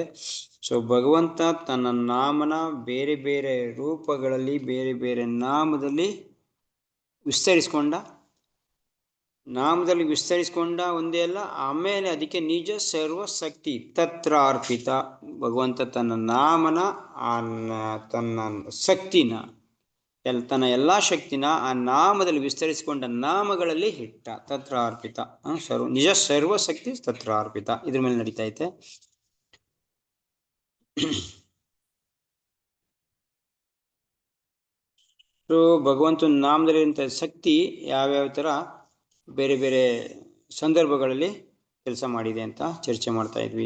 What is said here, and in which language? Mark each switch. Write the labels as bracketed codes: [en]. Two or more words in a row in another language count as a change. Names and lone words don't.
[kn] ಸೊ ಭಗವಂತ ತನ್ನ ನಾಮನ ಬೇರೆ ಬೇರೆ ರೂಪಗಳಲ್ಲಿ ಬೇರೆ ಬೇರೆ ನಾಮದಲ್ಲಿ ವಿಸ್ತರಿಸ್ಕೊಂಡ ಒಂದೇ ಅಲ್ಲ, ಆಮೇಲೆ ಅದಕ್ಕೆ [sa] ನಿಜ ಸರ್ವಶಕ್ತಿ ತತ್ರ ಅರ್ಪಿತ. [kn] ಭಗವಂತ ತನ್ನ ನಾಮನ ತನ್ನ ಶಕ್ತಿನ ತನ್ನ ಎಲ್ಲ ಶಕ್ತಿನ ಆ ನಾಮದಲ್ಲಿ ವಿಸ್ತರಿಸಿಕೊಂಡ ನಾಮಗಳಲ್ಲಿ ಇಟ್ಟ. [sa] ತತ್ರ ಅರ್ಪಿತ ನಿಜ ಸರ್ವಶಕ್ತಿ ತತ್ರ ಅರ್ಪಿತ [kn] ಇದ್ರ ಮೇಲೆ ನಡೀತಾ ಐತೆ. ಸೊ ಭಗವಂತನ ನಾಮದಲ್ಲಿರುವಂಥ ಶಕ್ತಿ ಯಾವ್ಯಾವ ಥರ ಬೇರೆ ಬೇರೆ ಸಂದರ್ಭಗಳಲ್ಲಿ ಕೆಲಸ ಮಾಡಿದೆ ಅಂತ ಚರ್ಚೆ ಮಾಡ್ತಾ ಇದ್ವಿ.